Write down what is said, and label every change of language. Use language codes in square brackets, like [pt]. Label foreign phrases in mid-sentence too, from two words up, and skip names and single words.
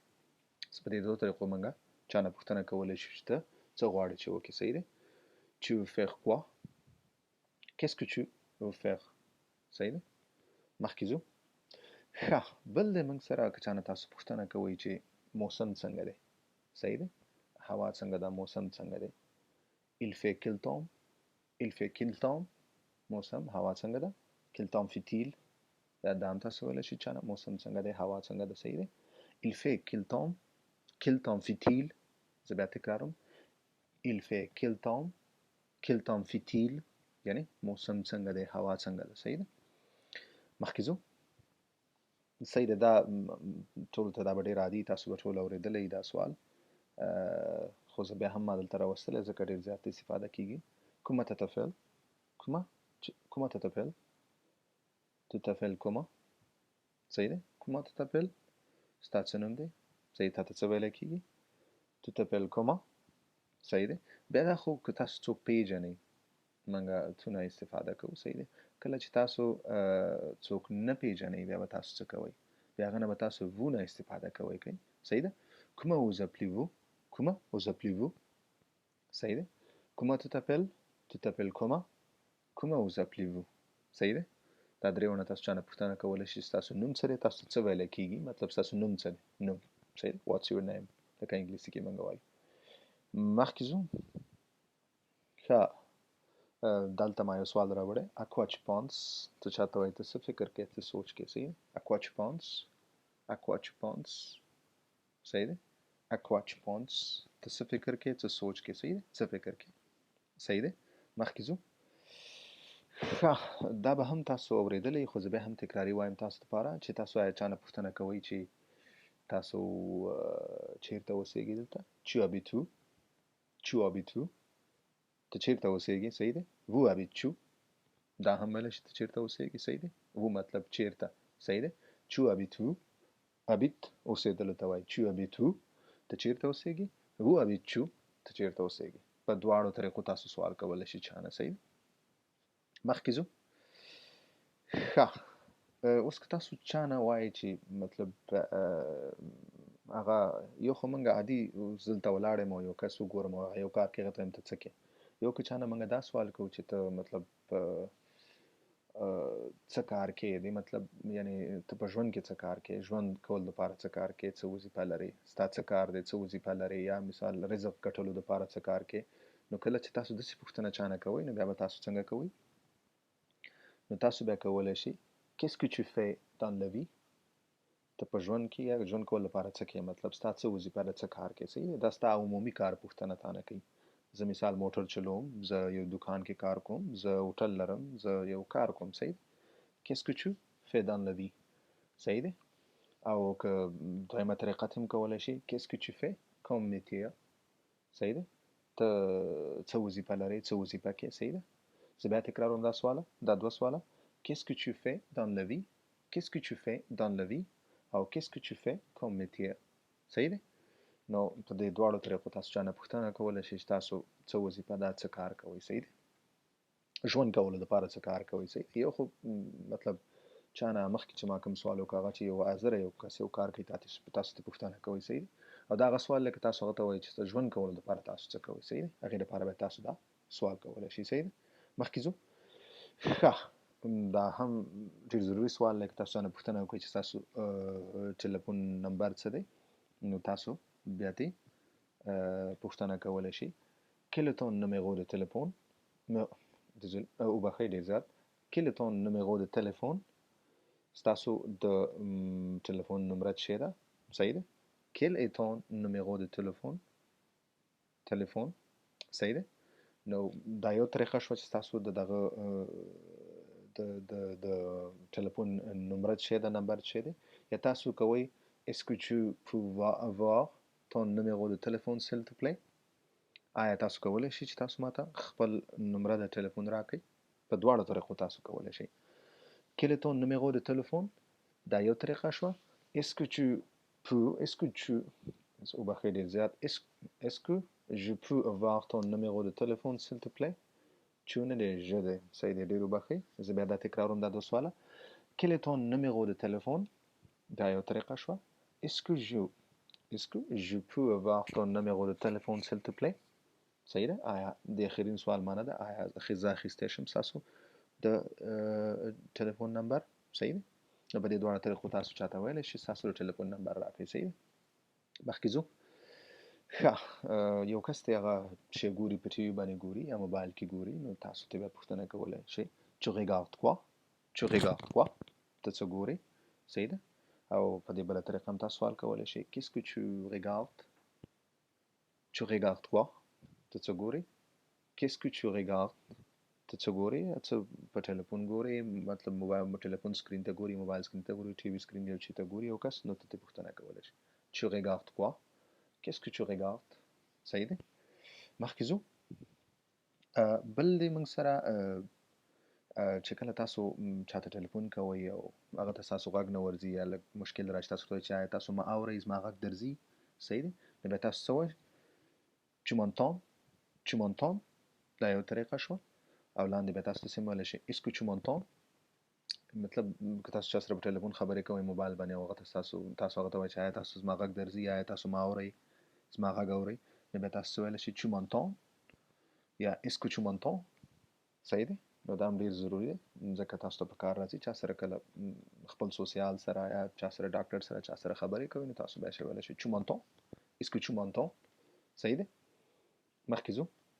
[ps] په دې دوه طریقو موږ چا نه پوښتنه کولی شو چې ته څه غواړې چې وکړې. صحیح دی. [fr] tu veux faire quoi qu'est-ce que tu veux faire. [ps] صحیح دی. مخکې ځو. ښه، بل دی موږ سره که چا نه تاسو پوښتنه کوئ چې موسم څنګه دی. صحیح دی. هوا څنګه ده، موسم څنګه دی. [fr] il fait quel temps [ps] موسم، هوا څنګه ده. [fr] quel temps fait-il [ps] دا هم تاسو ویلی شئ چا نه موسم څنګه دی، هوا څنګه ده. صحیح دی. [fr] il fait quel temps fait-il. [ps] زه بیا تکراروم. [fr] il fait quel temps fait-il [ps] یعنې موسم څنګه دی، هوا څنګه ده. صحیح دی. مخکې ځو. صحیح دی. دا ټولو ته دا به ډېر عادي، تاسو به ټول اورېدلی دا سوال، خو زه بیا هم ما دلته راوستلی ځکه ډېر زیات استفاده کیږي. [fr] comment t'appelles, comment t'appelles, t'appelles comment, صحیح ده. comment t'appelles [ps] ستا څه نوم دی، صحیح. تا ته څه ویلی کیږي، [fr] t'appelles comment, [ps] صحیح ده. بیا دا خو که تاسو څوک پیژنئ موږ څونه استفاده کوو، صحیح ده. کله چې تاسو څوک نه پیژنئ بیا به تاسو څه کوئ، بیا هغه نه به تاسو وو نه استفاده کوئ، صحیح ده. [fr] کومه vous appelez-vous، کومه vous appelez-vous، [ps] صحیح ده. [fr] comment t'appelles comment, comment vous appelez-vous، [ps] صحیح ده. دا درې ونه تاسو چا نه پوښتنه کولی شئ ستاسو نوم څه دی، تاسو څه ویلی کیږي، مطلب ستاسو نوم څه دی، نوم، صحیح ده. [en] what's your name [ps] لکه انګلیسي کې موږ وایو. مخکې ځو. ښه، دلته ما یو سوال راوړی. [fr] à quoi tu penses، [ps] ته چاته وایي ته څه فکر کوې، څه سوچ کوې، صحیح ده. [fr] à quoi tu penses، à quoi tu penses، [ps] صحیح ده. [fr] à quoi tu penses [ps] ته څه فکر کوې، څه سوچ کوې، صحیح ده. څه فکر کوې، صحیح ده. مخکې ځو. ښه، دا به هم تاسو اورېدلی خو زه بیا هم تکراري وایم تاسو دپاره چې تاسو آیا چا نه پوښتنه کوئ چې تاسو چیرته اوسېږئ دلته. [fr] tu habites où، tu habites où [ps] ته چیرته اوسېږې، [fr] صحیح ده. vous habites où [ps] دا هم ویلی شي ته چیرته اوسېږې، صحیح ده. vous مطلب چیرته، صحیح ده. [fr] tu habites où، habite [ps] اوسېدلو ته وایي. [fr] tu habites où [ps] ته چیرته اوسېږې. [fr] vous habites où [ps] ته چیرته اوسېږې. په دواړو طریقو تاسو سوال کولی شئ چا نه، صحیح ده. مخکې ځو. ښه، اوس که تاسو چا نه وایئ چې مطلب هغه یو خو موږ عادي زه دلته ولاړ یم او یو کس وګورم او هغه یو کار کوي هغه ته وایم ته څه کوې. یو که چا نه موږ دا سوال کوو چې ته مطلب څه کار کوې، دی مطلب یعنی ته په ژوند کې څه کار کوې، ژوند کول دپاره څه کار کوې، څه وظیفه لرې، ستا څه کار دی، څه وظیفه لرې، یا مثال رزق ګټلو دپاره څه کار کوې. نو کله چې تاسو داسې پوښتنه چا نه کوئ نو بیا به تاسو څنګه کوئ، نو تاسو بیا کولی شئ [fr] qu'est-ce que tu fais dans la vie، [ps] ته په ژوند کې یا ژوند کول لپاره څه کوې، مطلب ستا څه وظیفه ده، څه کار کوې، صحیح ده. دا ستا عمومي کار پوښتنه تا نه کوي. زه مثال موټر چلوم، زه یو دکان کې کار کوم، زه هوټل لرم، زه یو کار کوم، صحیح ده. [fr] qu'est-ce que tu fais dans la vie، [ps] صحیح ده. او که دویمه طریقه ته هم کولی شئ [fr] qu'est-ce que tu fais comme métier، [ps] صحیح ده. ته څه وظیفه لرې، څه وظیفه کوې، صحیح ده. زه بیا تکراروم دا سواله، دا دوه سواله. [fr] qu'est-ce que tu fais dans la vie، qu'est-ce que tu fais dans la vie او qu'est-ce que tu fais comme métier، [ps] صحیح ده. نو په دې دواړو طریقو تاسو چا نه پوښتنه کولی شئ چې تاسو څه وظیفه ده، څه کار کوئ، صحیح ده. ژوند کولو دپاره څه کار کوئ، صحیح ده. یو خو مطلب چا نه مخکې چې ما کوم سوال وکړ هغه چې یو حاضره یو کس یو کار کوي تاسو ته پوښتنه کوئ، صحیح ده. او دا هغه سوال دی که تاسو هغه ته وایئ چې ژوند کولو دپاره تاسو څه کوئ، صحیح ده. هغې دپاره بیا تاسو دا سوال کولی شئ، صحیح ده. مخکې ځو. ښه، دا هم ډېر ضروري سوال دی که تاسو چا نه پوښتنه وکړئ چې ستاسو ټلیفون نمبر څه دی، نو تاسو بیا ترې پوښتنه کولی شئ [fr] quel est ton numéro de téléphone، [ps] وبخښئ ډېر زیات [fr] quel est ton numéro de téléphone [ps] ستاسو د ټلیفون نمره څه شی ده، صحیح ده. [fr] quel est ton numéro de téléphone، [ps] تلیفون، صحیح ده. نو دا یو طریقه شوه چې ستاسو د دغه د ټلیفون نمره څه شی ده، نمبر څه شی دی. یا تاسو کوئ [fr] est-ce que tu peux avoir ton numéro de téléphone s'il te plaît، [ps] آیا تاسو کولی شئ چې تاسو ماته خپل نمره د ټلیفون راکړئ. په دواړو طریقو تاسو کولی شئ. [fr] quel est ton numéro de téléphone [ps] دا یو طریقه شوه. [fr] est-ce que tu peux، est-ce que tu [ps] وبخښئ ډېر زیات [fr] est-ce que je peux avoir ton numéro de téléphone s'il te plaît، [ps] چون نه دی ژ دی، صحیح دی. ډېر وبخښئ زه بیا دا تکراروم دا دوه سواله. [fr] quel est ton numéro de téléphone [ps] دا یو طریقه شوه. [fr] est-ce que je peux avoir ton numéro de téléphone s'il te plaît، [ps] صحیح ده. آیا د اخرین سوال معنی ده آیا زه اخیستی شم ستاسو د ټلیفون نمبر، صحیح ده. نو په دې دواړو طریقو تاسو چاته ویلی شئ ستاسو د ټلیفون نمبر راکړئ، صحیح ده. مخکې ځو. ښه، یو کس دی هغه چې ګوري په ټي وي باندې ګوري یا موبایل کې ګوري، نو تاسو ته بیا پوښتنه کولی شئ [fr] tu regardes quoi، tu regardes quoi [ps] ته څه ګورې، صحیح ده. او په دې بله طریقه هم تاسو سوال کولی شئ [fr] qu'est-ce que tu regardes، tu regardes quoi [ps] ته څه ګورې، [fr] qu'est-ce que tu regardes [ps] ته څه ګورې، څه په ټلیفون ګورې، مطلب موبایل ټلیفون سکرین ته ګوري، موبایل سکرین ته ګوري، ټي وي سکرین یو چي ته ګوري یو کس، نو ته ترې پوښتنه کولی شئ [fr] tu regardes quoi، qu'est-ce que tu regardes، [ps] صحیح دی مخکې ځو بل دې موږ سره چې کله تاسو چاته ټلیفون کوئ او هغه ته ستاسو غږ نه ورځي یا لږ مشکل راشي تاسو ورته چې آیا تاسو ما اورئ زما غږ درځي صحیح دی نو بیا تاسو څه وایئ [fr] Tu m'entends Tu m'entends [ps] دا یو طریقه شوه او لاندې بیا تاسو داسې ویلی شئ [fr] Est-ce que tu m'entends [ps] مطلب که تاسو چا سره په ټلیفون خبرې کوئ موبایل باندې او هغه ته تاسو هغه ته وایئ چې آیا تاسو زما غږ درځي آیا تاسو ما اورئ زما غږ اورئ نو بیا تاسو څه ویلی شئ [fr] Tu m'entends [ps] یا [fr] Est-ce que tu m'entends [ps] صحیح دی نو دا هم ډېر ضروري دی ځکه تاسو ته په کار راځي چا سره کله خپل سوسیال سره یا چا سره ډاکټر سره چا سره خبرې کوئ نو تاسو بیا ویلی شئ [fr] Tu m'entends Est-ce que tu m'entends [ps] صحیح دی مخکې ځو